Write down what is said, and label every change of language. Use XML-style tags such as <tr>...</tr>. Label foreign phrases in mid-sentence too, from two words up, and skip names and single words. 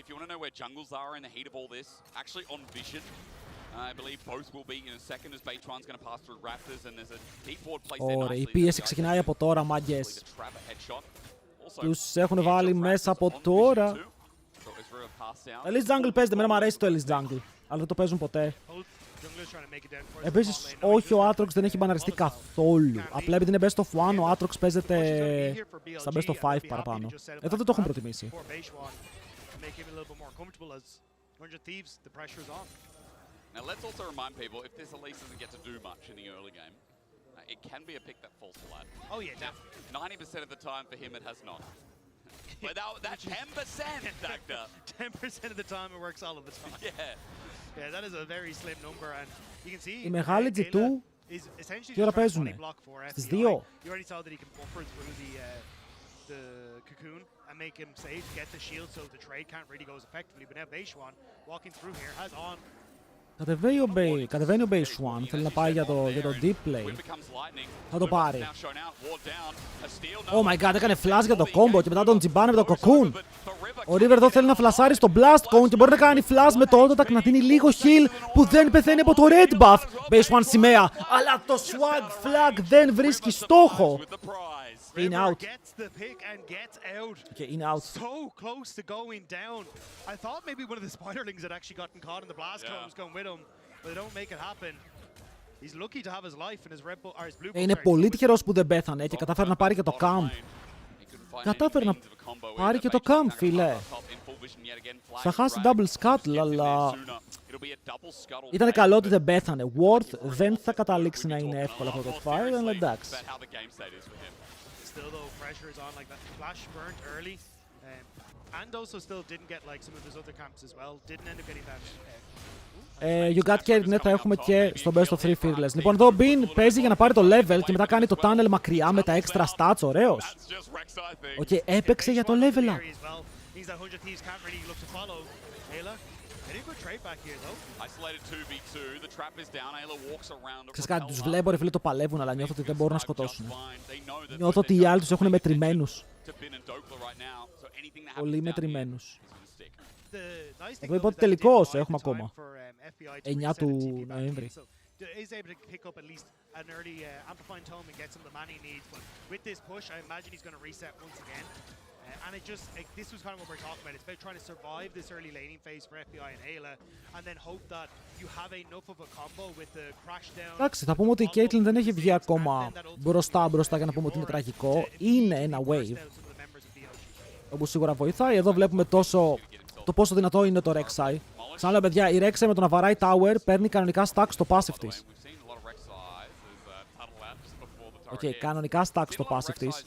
<el>Ωραία, η πίεση ξεκινάει από τώρα, μάγκες. Τους έχουν βάλει μέσα από τώρα. Elise Jungle παίζεται, εμένα μου αρέσει το Elise Jungle. Αλλά δεν το παίζουν ποτέ. Επίσης, όχι, ο Aatrox δεν έχει μπαναριστεί καθόλου. Απλά επειδή είναι</el> <en>best of 1,</en> <el>ο Aatrox παίζεται στα</el> <en>best of 5</en> <el>παραπάνω. Εδώ δεν το έχουν προτιμήσει.</el> <en>Now let's also remind people, if this Elise doesn't get to do much in the early game, it can be a pick that falls flat. Oh yeah, definitely. 90% of the time for him it has not. But that 10%, Dagda. 10% of the time it works all of the time. Yeah, that is a very slim number, and you can see.</en> <el>Η μεγάλη G2 τι ώρα παίζουνε? Στις 2.</el> <en>You already saw that he can buffer through the cocoon and make him safe, get the shield so the trade can't really go as effectively. But now Beishuan walking through here has on.</en> <el>Κατεβαίνει ο Beishuan, θέλει να πάει για το</el> <en>deep play.</en> <el>Θα το πάρει.</el> <en>Oh my god,</en> <el>έκανε flash για το combo και μετά τον τζιμπάνε με το cocoon. Ο River εδώ θέλει να φλασάρει στο</el> <en>blast cone</en> <el>και μπορεί να κάνει flash με το auto-attack, να δίνει λίγο heal που δεν πεθαίνει από το</el> <en>red buff.</en> <el>Beishuan σημαία, αλλά το</el> <en>swag flag</en> <el>δεν βρίσκει στόχο.</el> <en>In out. Gets the pick and gets out. Okay, in out. So close to going down. I thought maybe one of the spiderlings had actually gotten caught in the blast cones going with him, but they don't make it happen. He's lucky to have his life and his red bull or his blue bull.</en> <el>Είναι πολύ τυχερός που δεν πέθανε και κατάφερε να πάρει και το camp. Κατάφερε να πάρει και το camp, φίλε. Θα χάσει</el> <en>double scuttle,</en> <el>αλλά ήταν καλό ότι δεν πέθανε. Worth δεν θα καταλήξει να είναι εύκολο αυτό το fire, αλλά εντάξει.</el> <en>Still though, pressure is on, like that flash burnt early, and also still didn't get like some of his other camps as well. Didn't end up getting that. You got carried,</en> <el>ναι, θα έχουμε και στο</el> <en>best of 3 fearless.</en> <el>Λοιπόν, εδώ ο Bean παίζει για να πάρει το level και μετά κάνει το tunnel μακριά με τα</el> <en>extra stats,</en> <el>ωραίος. Okay, έπαιξε για το</el> <en>level up.</en> <el>Ξέρεις κάτι, τους βλέπω ρε φίλε το παλεύουν, αλλά νιώθω ότι δεν μπορούν να σκοτώσουν. Νιώθω ότι οι άλλοι τους έχουν μετρημένους. Πολύ μετρημένους. Εδώ είπα ότι τελικώς έχουμε ακόμα. 9 του Νοέμβρη.</el> <en>And it just, like, this was kind of what we're talking about. It's about trying to survive this early laning phase for FBI and Ayla, and then hope that you have enough of a combo with the crash down.</en> <el>Εντάξει, θα πούμε ότι η Caitlyn δεν έχει βγει ακόμα μπροστά για να πούμε ότι είναι τραγικό. Είναι ένα wave, όπου σίγουρα βοηθάει. Εδώ βλέπουμε το πόσο δυνατό είναι το Rek'Sai. Ξαναλέω, παιδιά, η Rek'Sai με το να βαράει tower παίρνει κανονικά stack στο passive της. Κανονικά stack στο passive της.</el>